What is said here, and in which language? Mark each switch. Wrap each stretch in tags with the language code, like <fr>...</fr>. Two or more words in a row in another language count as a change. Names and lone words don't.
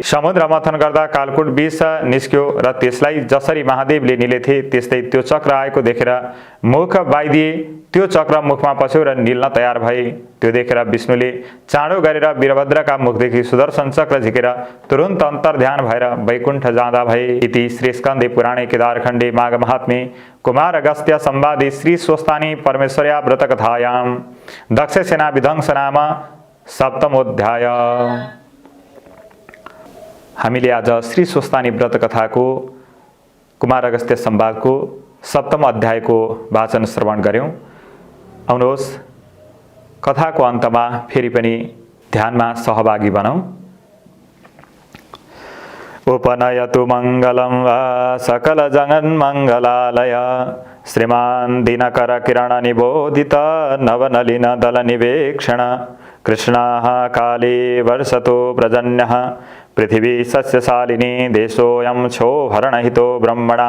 <ne>समुद्र मथन गर्दा कालकुट विष निस्क्यो र त्यसलाई जसरी महादेवले निलेथे त्यस्तै त्यो चक्र आएको देखेर मुख बाइदिए। त्यो चक्र मुखमा पस्यो र निल्न तयार भए। त्यो देखेर विष्णुले चाँडो गरेर वीरभद्रका मुखदेखि सुदर्शन चक्र झिकेर तुरुन्त अन्तर्ध्यान भएर वैकुण्ठ जाँदा भए।</ne> <sa>इति श्री स्कन्दे पुराणे केदारखण्डे माघ महात्म्ये कुमार अगस्त्य संवादे श्री स्वस्तानी परमेश्वर्या व्रतकथायां दक्ष सेना विध्वंस नाम सप्तमोऽध्याय।</sa> <ne>हामीले आज श्री स्वस्तानी व्रतकथाको कुमार अगस्त्य संवादको सप्तम अध्यायको वाचन श्रवण गर्यौं। आउनुहोस् कथाको अन्तमा फेरि पनि ध्यानमा सहभागी बनौं।</ne> <sa>उपनयतु मङ्गलं वा सकल जगन्मङ्गलालय श्रीमान् दिनकर किरण निबोधित नवनलिन दल निवेक्षण कृष्णाः काले वर्षतो प्रजन्यः पृथिवी सस्यशालिनी देशोऽयं क्षोभरणहितो ब्रह्मणः</sa>